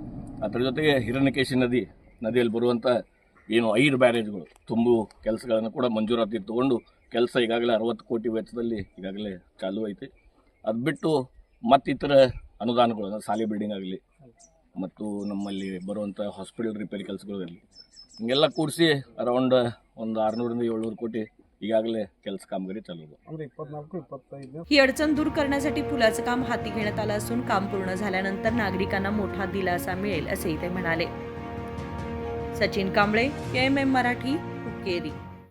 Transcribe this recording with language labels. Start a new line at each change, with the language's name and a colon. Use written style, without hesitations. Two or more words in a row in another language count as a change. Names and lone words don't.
Kannada: ಅದರ ಜೊತೆಗೆ ಹಿರಣ್ಯಕೇಶಿ ನದಿಯಲ್ಲಿ ಬರುವಂಥ ಏನು 5 ಬ್ಯಾರೇಜ್ಗಳು ತುಂಬು ಕೆಲಸಗಳನ್ನು ಕೂಡ ಮಂಜೂರಾತಿ ತೊಗೊಂಡು ಕೆಲಸ ಈಗಾಗಲೇ 60 ಕೋಟಿ ವೆಚ್ಚದಲ್ಲಿ ಈಗಾಗಲೇ ಚಾಲೂ ಐತಿ। ಅದು ಬಿಟ್ಟು ಮತ್ತಿತರ ಅನುದಾನಗಳು ಅಂದರೆ ಶಾಲೆ ಬಿಲ್ಡಿಂಗ್ ಆಗಲಿ ಮತ್ತು ನಮ್ಮಲ್ಲಿ ಬರುವಂಥ ಹಾಸ್ಪಿಟಲ್ ರಿಪೇರಿ ಕೆಲಸಗಳಲ್ಲಿ ಹಿಂಗೆಲ್ಲ ಕೂಡಿಸಿ ಅರೌಂಡ್ ಒಂದು 600ರಿಂದ 700 ಕೋಟಿ ಈಗಾಗಲೇ ಕೆಲಸ
Marathi: कामगिरी चालू आहे।
Kannada: ಅಂದರೆ 24-25
Marathi: ही अडचण दूर करण्यासाठी पुलाचं काम हाती घेण्यात आलं असून काम पूर्ण झाल्यानंतर नागरिकांना मोठा दिलासा मिळेल असेही ते म्हणाले। सचिन कांबळे, KMM मराठी, हुक्केरी।